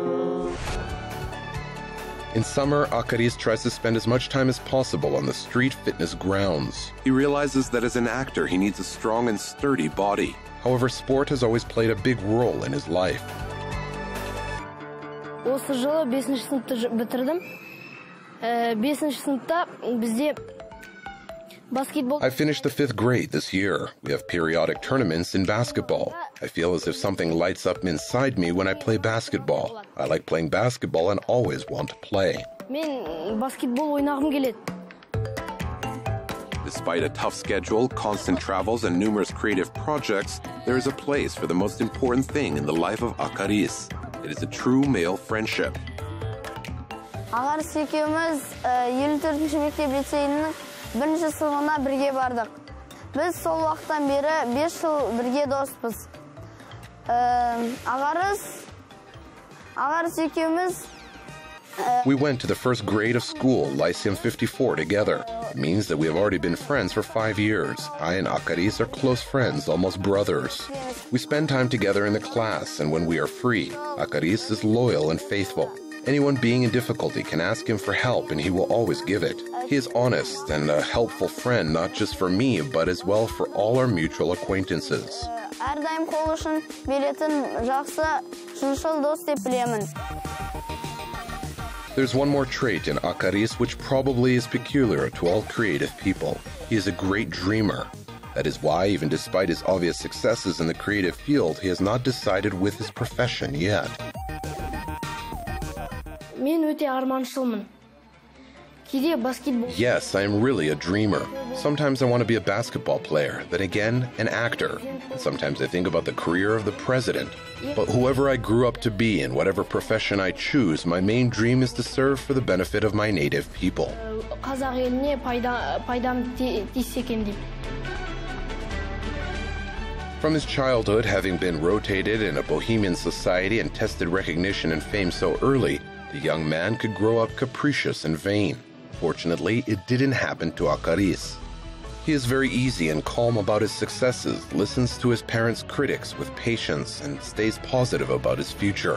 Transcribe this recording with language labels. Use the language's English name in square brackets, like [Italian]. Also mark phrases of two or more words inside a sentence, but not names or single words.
[English] In summer, Akaris tries to spend as much time as possible on the street fitness grounds. He realizes that as an actor, he needs a strong and sturdy body. However, sport has always played a big role in his life. [Kazakh] Осы жылы 5-ші сыныпты бітірдім. 5-ші сыныпта бізде basketball. [English] I finished the 5th grade this year. We have periodic tournaments in basketball. I feel as if something lights up inside me when I play basketball. I like playing basketball and always want to play. [Kazakh] Мен баскетбол ойнағым келеді. [English] Despite a tough schedule, constant travels, and numerous creative projects, there is a place for the most important thing in the life of Akaris. It is a true male friendship. [Kazakh] Akaris екеуміз 54-ші мектеп лицейінің 1-ші сыныбына бірге бардық. Біз сол уақыттан бері 5 жыл бірге доспыз. Akaris екеуміз [English] We went to the first grade of school, Lyceum 54, together. It means that we have already been friends for 5 years. I and Akaris are close friends, almost brothers. We spend time together in the class, and when we are free, Akaris is loyal and faithful. Anyone being in difficulty can ask him for help, and he will always give it. He is honest and a helpful friend, not just for me, but as well for all our mutual acquaintances. [Kazakh] әрдайым қол ұшын беретін жақсы, шыншыл дос деп білемін. [English] There's one more trait in Akaris which probably is peculiar to all creative people. He is a great dreamer. That is why, even despite his obvious successes in the creative field, he has not decided with his profession yet. [Kazakh] Мен өте арманшылмын. Кейде баскетбол. [English] Yes, I am really a dreamer. Sometimes I want to be a basketball player, then again, an actor. And sometimes I think about the career of the president. But whoever I grew up to be and whatever profession I choose, my main dream is to serve for the benefit of my native people. [Kazakh] Қазақ еліне пайдам тисе екен деп. [English] From his childhood, having been rotated in a bohemian society and tested recognition and fame so early, the young man could grow up capricious and vain. Fortunately, it didn't happen to Akaris. He is very easy and calm about his successes, listens to his parents' critics with patience, and stays positive about his future.